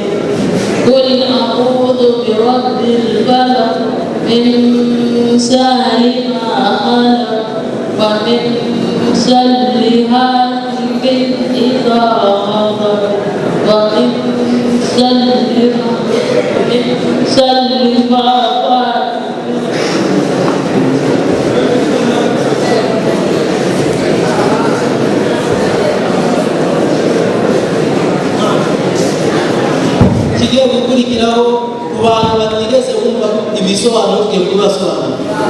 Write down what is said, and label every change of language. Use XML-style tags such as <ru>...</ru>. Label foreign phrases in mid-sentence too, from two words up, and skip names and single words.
<ar>قل أعوذ برب الفلق من شر ما خلق ومن شر حاسد إذا وقب ومن شر غاسق.</ar> <rw>Kigiye gukurikiraho ku bantu batigeze bumva ibisobanuro byo kubasobanura.</rw>